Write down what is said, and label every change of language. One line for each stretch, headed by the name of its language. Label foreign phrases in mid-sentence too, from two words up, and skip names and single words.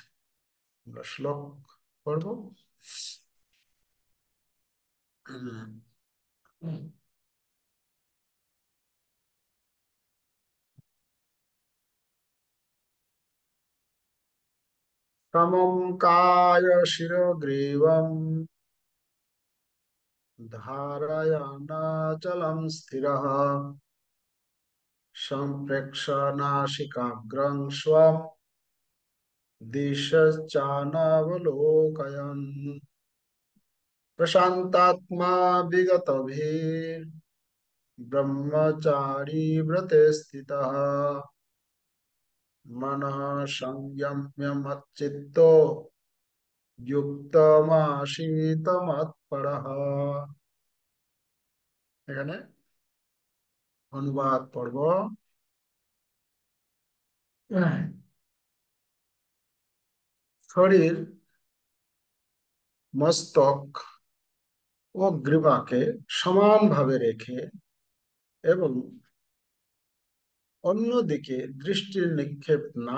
Bangla: আমরা শ্লোক পড়ব।
Sanskrit: সমম কায় শিরোগ্রীবম ধারয়ানাচলম স্থিরঃ সম্প্রেক্ষ নাসিকাগ্রং স্বম দিশশ্চানবলোকয়न् प्रशान्तात्मा विगतभिर् ब्रह्मचारी व्रते स्थितः मनः संयम्य मच्चित्तो युक्तमासीत मत्परः।
Bangla: এখানে অনুবাদ পড়ব। শরীর, মস্তক ও গ্রীবাকে সমানভাবে রেখে এবং অন্যদিকে দৃষ্টির নিক্ষেপ না